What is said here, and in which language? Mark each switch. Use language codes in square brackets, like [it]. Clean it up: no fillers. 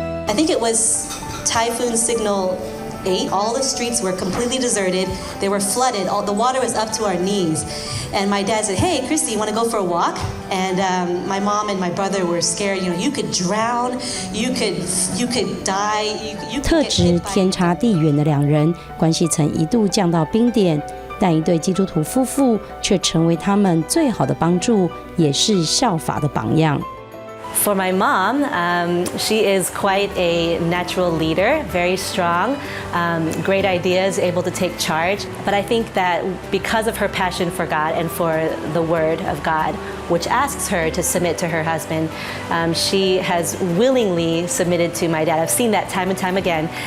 [en] I think it was Typhoon Signal 8. All the streets were completely deserted. They were flooded. All the water was up to our knees. And my dad said, hey, Christy, you want to go for a walk? And my mom and my brother were scared. You know, you could drown, you could die, you could [zh] 特 [en] get [zh] 质 [en] hit by [zh] 天差地远的两人，关系曾一度降到冰点，但一对基督徒夫妇却成为他们最好的帮助，也是效法的榜样。 [en] For my mom, she is quite a natural leader, very strong, great ideas, able to take charge. But I think that because of her passion for God and for the Word of God, which asks her to submit to her husband, she has willingly submitted to my dad. I've seen that time and time again.